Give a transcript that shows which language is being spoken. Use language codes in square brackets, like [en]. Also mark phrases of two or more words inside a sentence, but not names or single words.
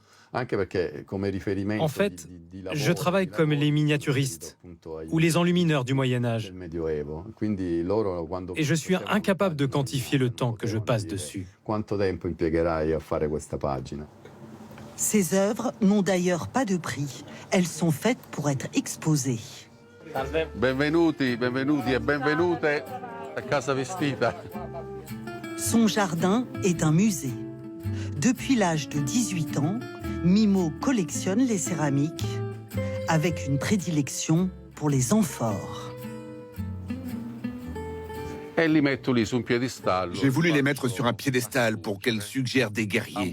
[fr] En fait, je travaille comme les miniaturistes ou les enlumineurs du Moyen-Âge. Et je suis incapable de quantifier le temps que je passe dessus. Ces œuvres n'ont d'ailleurs pas de prix. Elles sont faites pour être exposées. [it] Benvenuti, benvenuti e benvenute a Casa Vestita. [fr] Son jardin est un musée. Depuis l'âge de 18 ans, Mimo collectionne les céramiques avec une prédilection pour les amphores. J'ai voulu les mettre sur un piédestal pour qu'elles suggèrent des guerriers.